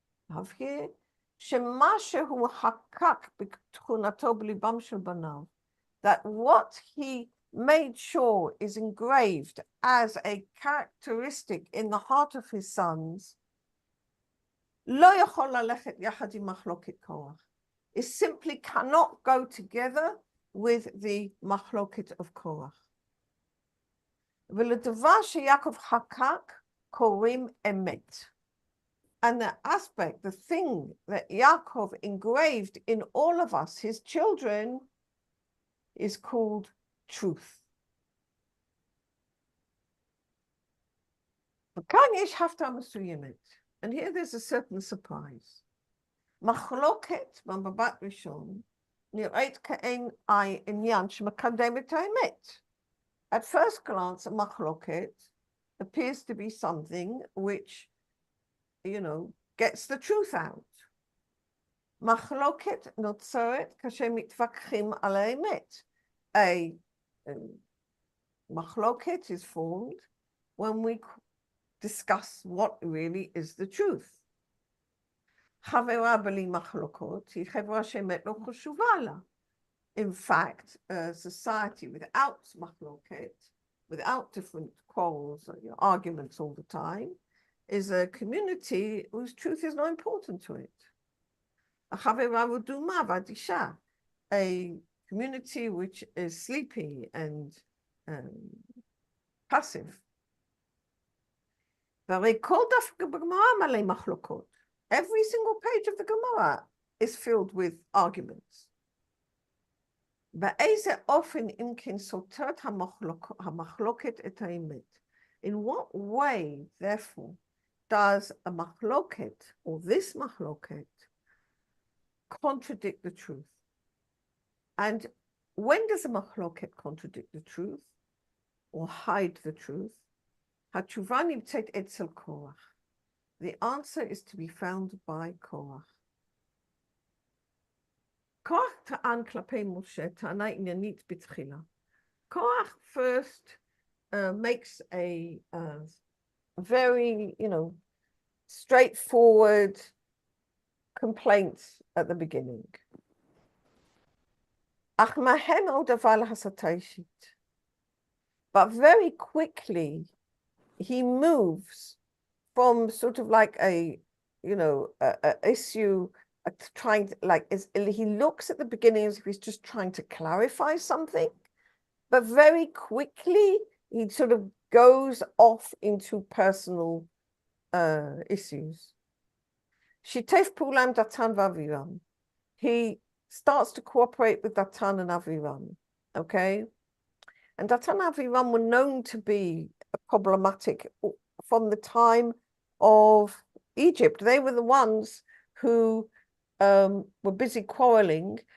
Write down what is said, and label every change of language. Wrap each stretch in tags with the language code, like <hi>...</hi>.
<he>להבהיר שמה שהוא חקק בתכונתו בליבם של בניו,</he> <en>that what he made sure is engraved as a characteristic in the heart of his sons,</en> <he>לא יכול ללכת יחד עם מחלוקת קורח.</he> <en>It simply cannot go together with the מחלוקת of קורח.</en> <he>ולדבר שיעקב חקק קוראים אמת.</he> <en>And the aspect, the thing that Yaakov engraved in all of us, his children, is called truth.</en> <he>וכאן יש הפתעה מסוימת,</he> <en>and here there's a certain surprise.</en> <he>מחלוקת במבט ראשון נראית כאין עניין שמקדם את האמת.</he> <en>At first glance, a מחלוקת appears to be something which, you know, gets the truth out.</en> <he>מחלוקת נוצרת כאשר מתווכחים על האמת.</he> <en>A מחלוקת is formed when we discuss what really is the truth.</en> <he>חברה בלי מחלוקות היא חברה שאמת לא חשובה לה.</he> <en>In fact, a society without מחלוקת, without different quarrels or arguments all the time, is a community whose truth is not important to it.</en> <he>החברה רדומה ואדישה,</he> <en>a community which is sleepy and passive.</en> <he>והרי כל דף בגמרא מלא מחלוקות.</he> <en>Every single page of the Gemara is filled with arguments.</en> <he>באיזה אופן אם כן סותרת המחלוקת את האמת?</he> <en>In what way, therefore, does a מחלוקת, or this מחלוקת, contradict the truth? And when does a מחלוקת contradict the truth, or hide the truth?</en> <he>התשובה נמצאת אצל קורח.</he> <en>The answer is to be found by קורח.</en> <he>קורח טען כלפי משה טענה עניינית בתחילה.</he> <en>קורח first makes a very, straightforward complaint at the beginning.</en> <he>אך מהר מאוד עבר להסתה אישית.</he> <en>But very quickly he moves from sort of like a issue trying to, he looks at the beginning as if he's just trying to clarify something, but very quickly he sort of goes off into personal issues.</en> <he>שיתף פעולה עם דתן ואבירם.</he> <en>He starts to cooperate with Datan and Aviram, okay? And Datan and Aviram were known to be problematic from the time of Egypt. They were the ones who were busy quarreling.</en>